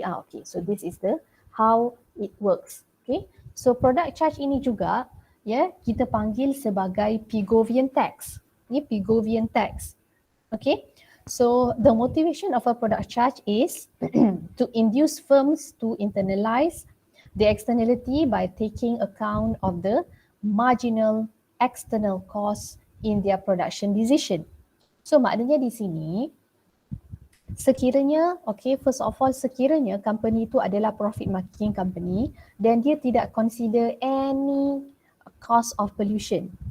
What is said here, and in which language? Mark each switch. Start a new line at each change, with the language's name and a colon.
English: Okay, so this is the how it works.
Malay: Okay, so product charge ini juga ya kita panggil sebagai Pigovian tax. Ini Pigovian tax. Okay.
English: So the motivation of a product charge is to induce firms to internalize the externality by taking account of the marginal external cost in their production decision.
Malay: So maknanya di sini sekiranya, okay,
English: first of all
Malay: sekiranya company itu adalah
English: profit making company
Malay: dan dia tidak
English: consider any cost of pollution.